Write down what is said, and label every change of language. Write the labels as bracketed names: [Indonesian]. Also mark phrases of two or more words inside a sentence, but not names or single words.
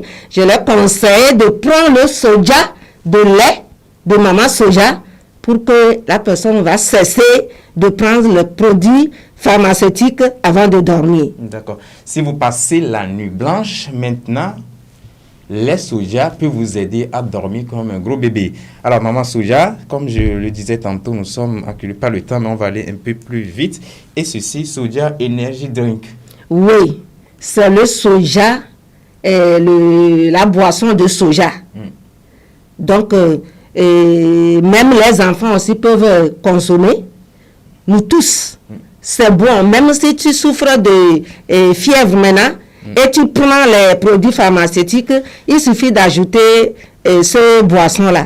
[French] Je leur conseille de prendre le soja, de lait de maman soja, pour que la personne va cesser de prendre le produit pharmaceutique avant de dormir. D'accord. Si vous passez la nuit blanche, maintenant, lait soja peut vous aider à dormir comme un gros bébé. Alors, maman soja, comme je le disais tantôt, nous sommes acculés par le temps, mais on va aller un peu plus vite. Et ceci, [English] soja energy drink. [French] Oui, c'est le soja, la boisson de soja. Donc, même les enfants aussi peuvent consommer. Nous tous, c'est bon. Même si tu souffres de fièvre maintenant, et tu prends les produits pharmaceutiques, il suffit d'ajouter ce boisson-là.